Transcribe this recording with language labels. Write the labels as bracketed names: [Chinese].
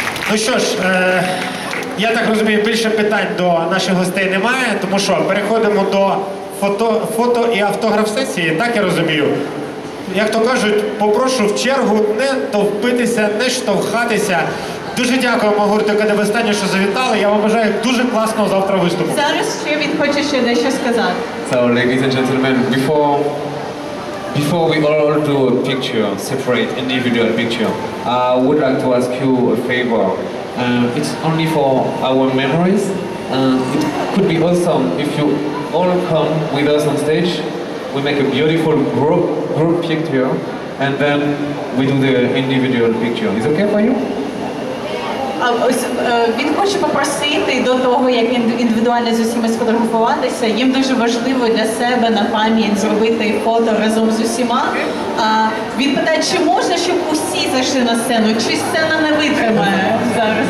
[Ukrainian] Ну що ж, я так розумію, більше питань до наших гостей немає, тому що переходимо до фото і автограф-сесії, так я розумію. Як то кажуть, попрошу в чергу не товпитися, не штовхатися. Дуже дякуємо гурту Kadebostany, що завітали. Я вам бажаю дуже класного завтра виступу. Зараз ще він хоче ще дещо сказати. [English] So, ladies and gentlemen, before we all do a picture, separate individual picture, I would like to ask you a favor. It's only for our memories. It could be awesome if you all come with us on stage. We make a beautiful group picture, and then we do the individual picture. Is it okay for you? [Ukrainian] Ось він хоче попросити до того, як індивідуально з усіма сфотографуватися, їм дуже важливо для себе на пам'ять зробити фото разом з усіма. Він питає, чи можна, щоб усі зайшли на сцену, чи сцена не витримає зараз?